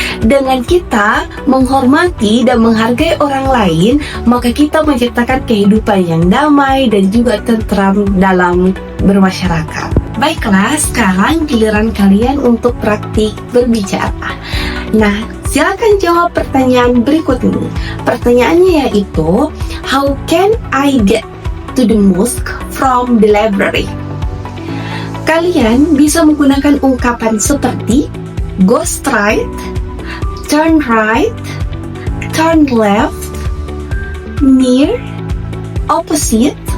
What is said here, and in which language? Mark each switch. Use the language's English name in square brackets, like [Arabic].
[Indonesian] Dengan kita menghormati dan menghargai orang lain, maka kita menciptakan kehidupan yang damai dan juga tentram dalam bermasyarakat. Baiklah, sekarang giliran kalian untuk praktik berbicara. Nah, silakan jawab pertanyaan berikut ini. Pertanyaannya yaitu, [English] how can I get to the mosque from the library? [Indonesian] Kalian bisa menggunakan ungkapan seperti [English] go straight, turn right, turn left, near, opposite.